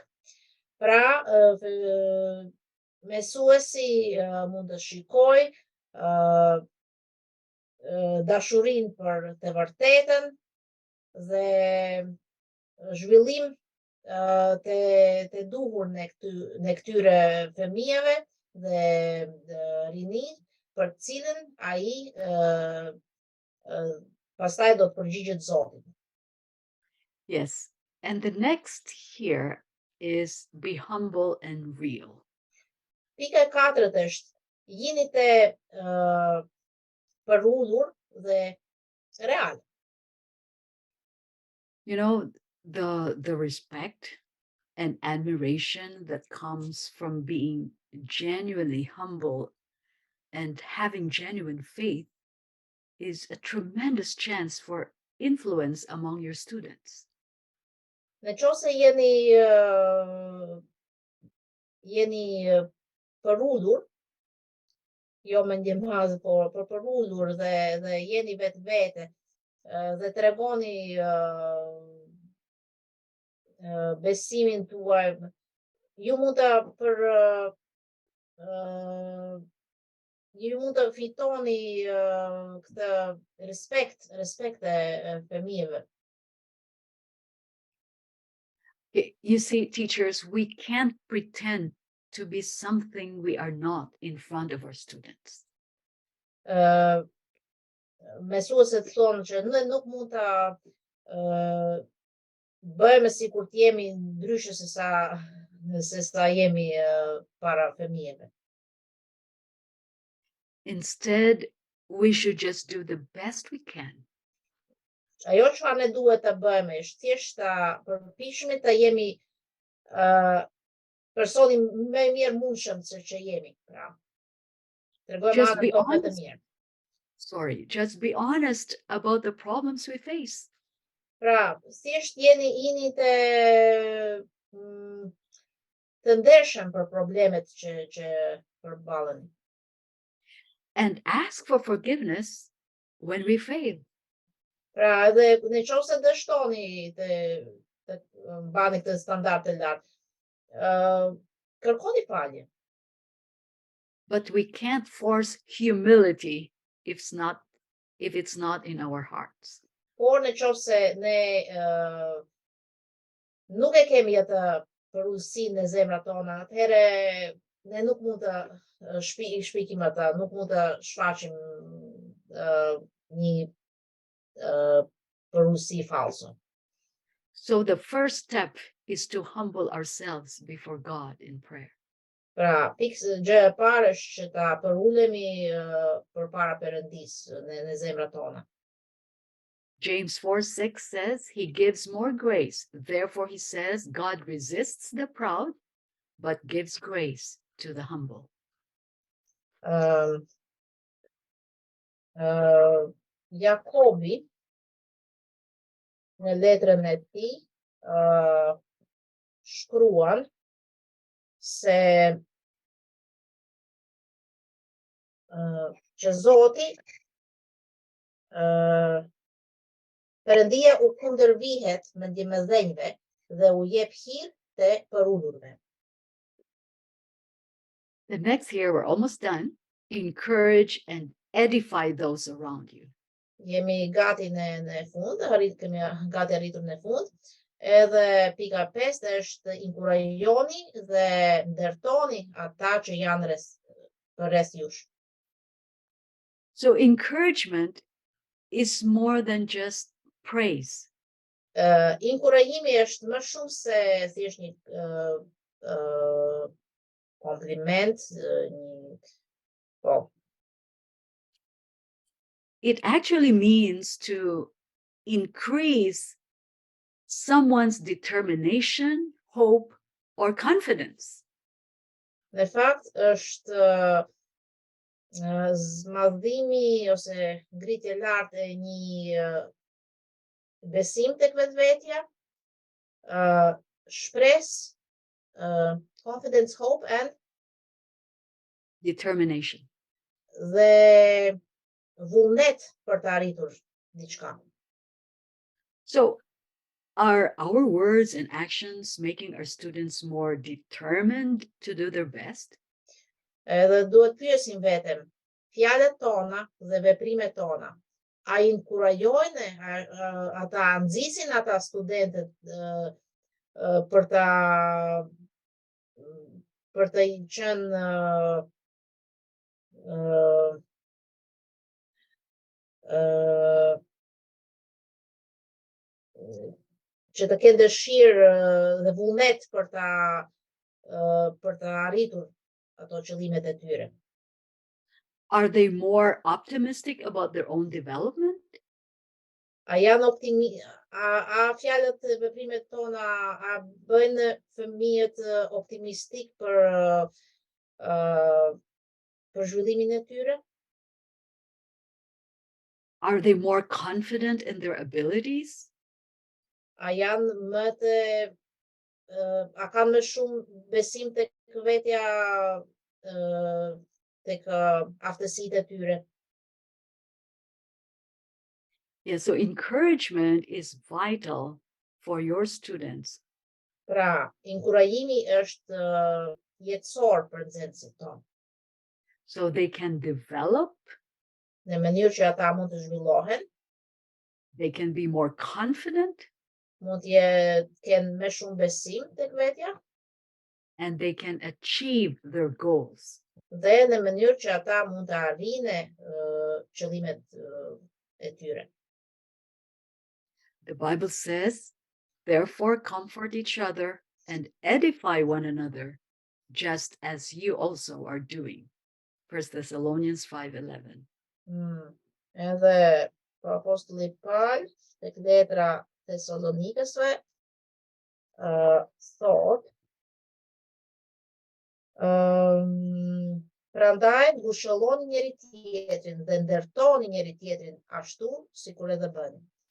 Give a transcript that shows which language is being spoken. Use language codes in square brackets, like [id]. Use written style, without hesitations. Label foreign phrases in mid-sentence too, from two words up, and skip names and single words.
[sq] Pra, mësuesi mund të shikoj dashurinë për të vërtetën dhe zhvillim të duhur në këtyre fëmijëve dhe rinij për cilën ai pastaj do të përgjigjet Zotit. [en] Yes. And the next here is be humble and real. [sq] Pika e katërt është jini të përulur dhe real. [en] You know, the respect and admiration that comes from being genuinely humble and having genuine faith is a tremendous chance for influence among your students. [sq] Në qoftë se jeni përulur, jo me ndjemaz, por përulur dhe jeni vetvete dhe tregoni besimin tuaj, ju mund të fitoni këtë respekt e fëmijëve. [en] You see, teachers, we can't pretend to be something we are not in front of our students. [sq] Mësuesit thonë që ne nuk mund ta bëjmë sikur të jemi ndryshe se sa jemi para fëmijëve. [en] Instead, we should just do the best we can. [sq] Ajo çfarë ne duhet ta bëjmë është thjesht ta përpiqemi të jemi personi më i mirë mundshëm se që jemi. Pra, tregojmë [en] Just [sq] atë [en] be [sq] tonë më të [en] honest. [sq] mirë. [en] Just be honest about the problems we face. [sq] Pra, thjesht jeni të ndershëm për problemet që përballeni. [en] And ask for forgiveness when we fail. [sq] Pra, edhe në qoftë se dështoni të mbani këtë standard të lartë, kërkoni falje. [en] But we can't force humility if it's not in our hearts. [sq] Por në qoftë se ne nuk e kemi atë përulësinë në zemrat tona, atëherë ne nuk mund të shpikim ata, nuk mund të shfaqim një përulësi falso. [en] So the first step is to humble ourselves before God in prayer. [sq] Pra, gjë e parë është që ta përulemi përpara Perëndisë në zemrat tona. [en] James 4:6 says, he gives more grace. Therefore, he says, God resists the proud, but gives grace to the humble. [sq] Jakobi, në letrën e tij, shkruan se që Zoti Perëndia u kundërvihet me ndjemëdhenjve dhe u jep hir të përulurve. [en] The next here, we're almost done. Encourage and edify those around you. [sq] Jemi gati në fund, kemi gati arritur në fund. Edhe pika 5 është inkurajoni dhe ndërtoni ata që janë rreth jush. [en] So encouragement is more than just praise. [sq] Inkurajimi është më shumë se thjesht një kompliment, po. [en] It actually means to increase someone's determination, hope, or confidence. [sq] Në fakt është zmadhimi ose ngritje lartë e një besim tek vetvetja, shpresë, [en] confidence, hope and Determination. [sq] dhe vullnet për të arritur diçka. [en] So, are our words and actions making our students more determined to do their best? [sq] Edhe duhet pyesim veten, fjalët tona dhe veprimet tona, a inkurajojnë ata, nxisin ata studentët për të qenë që të kenë dëshirë dhe vullnet për të arritur ato qëllimet e tyre. [en] Are they more optimistic about their own development? [sq] A janë a fjalët e veprimet tona a bëjnë fëmijët optimistik për zhvillimin e tyre? [en] Are they more confident in their abilities? [sq] A janë më të a kanë më shumë besim tek vetja, tek aftësitë e tyre? [en] Yeah, so encouragement is vital for your students. [sq] Pra, inkurajimi është jetësor për nxënësit tonë, [en] So they can develop, [sq] në mënyrë që ata mund të zhvillohen, [en] they can be more confident, [sq] mund të kenë më shumë besim tek vetja, [en] and they can achieve their goals. [sq] dhe në mënyrë që ata mund të arrijnë qëllimet e tyre. [en] The Bible says, therefore comfort each other and edify one another, just as you also are doing. 1 Thessalonians 5:11. [sq] Edhe apostulli Paul tek letra Thesalonikësve thot, prandaj ngushëlloni njëri tjetrin dhe ndërtoni njëri tjetrin ashtu sikur edhe bëni.